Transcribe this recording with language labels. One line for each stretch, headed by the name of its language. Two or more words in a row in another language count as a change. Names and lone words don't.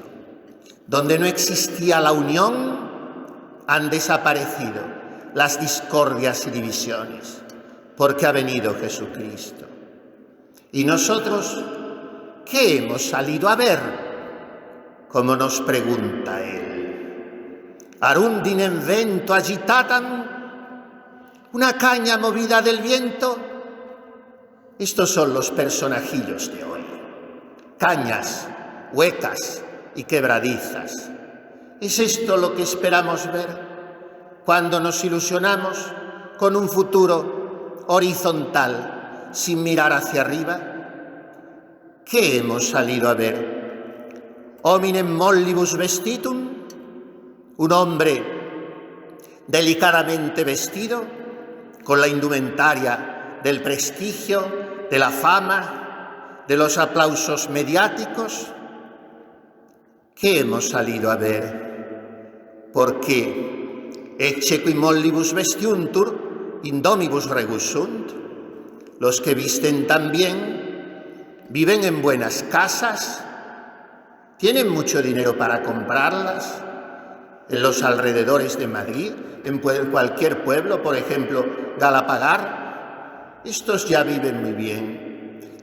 Spanish: Donde no existía la unión, han desaparecido las discordias y divisiones porque ha venido Jesucristo. ¿Y nosotros qué hemos salido a ver? Como nos pregunta Él.
Latin: Arundinem vento agitatam,
Spanish: una caña movida del viento. Estos son los personajillos de hoy. Cañas, huecas y quebradizas. ¿Es esto lo que esperamos ver cuando nos ilusionamos con un futuro horizontal sin mirar hacia arriba? ¿Qué hemos salido a ver?
Latin: ¿Hominem mollibus vestitum?
Spanish: ¿Un hombre delicadamente vestido, con la indumentaria del prestigio, de la fama, de los aplausos mediáticos? ¿Qué hemos salido a ver?
Latin: Porque ecce qui mollibus vestiuntur, indomibus rebus sunt.
Spanish: Los que visten tan bien, viven en buenas casas, tienen mucho dinero para comprarlas. En los alrededores de Madrid, en cualquier pueblo, por ejemplo, Galapagar, estos ya viven muy bien.